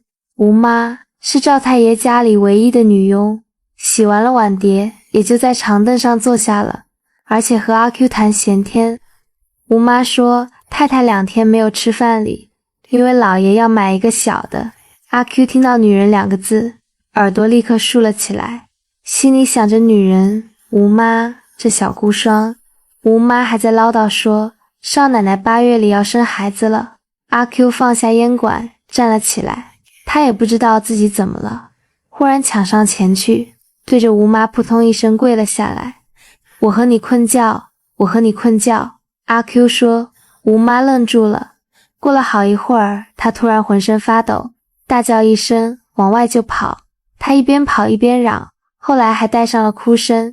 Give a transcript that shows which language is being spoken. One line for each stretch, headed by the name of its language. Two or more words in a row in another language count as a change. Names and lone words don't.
Chinese: 吳媽是趙太爺家裡唯一的女傭，洗完了碗碟，也就在長凳上坐下了，而且和阿 Q 談閒天。吳媽說太太2天沒有吃飯哩，因為老爺要買一個小的。阿 Q 聽到女人2個字，耳朵立刻豎了起來，心裡想着女人吳媽這小孤孀。吳媽還在嘮叨說少奶奶8月裡要生孩子了。阿 Q 放下煙管站了起來，他也不知道自己怎麼了，忽然搶上前去，對着吳媽撲通一聲跪了下來。我和你困覺，我和你困覺。阿 Q 說。吳媽愣住了，過了好一會兒，她突然渾身發抖，大叫一聲往外就跑。她一邊跑一邊嚷，後來還帶上了哭聲。